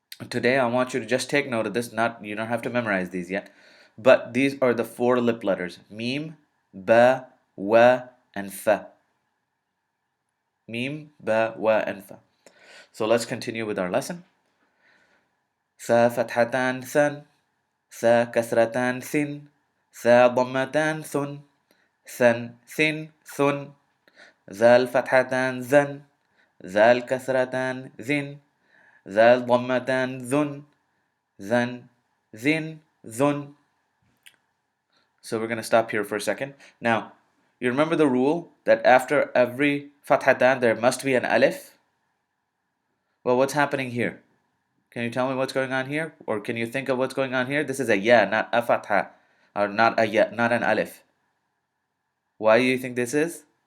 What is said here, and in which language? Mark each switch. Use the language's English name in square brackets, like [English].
[English] Today I want you to just take note of this, you don't have to memorize these yet, but these are the four lip letters, mim, ba, wa, and fa. Mim, ba, wa, and fa. So let's continue with our lesson. [Arabic] ثا فتحتان ثن ثا كسرتان ثن ثا ضمتان ثن ثن ثن ثن ذال فتحتان ذن ذال كسرتان ذن ذال ضمتان ذن ذن ذن ذن. [English] So we're going to stop here for a second. Now, you remember the rule that after every fathatan there must be an alif? Well, what's happening here? Can you tell me what's going on here? Or can you think of what's going on here? This is a ya, not a fatha. Or not a ya, not an alif. Why do you think this is?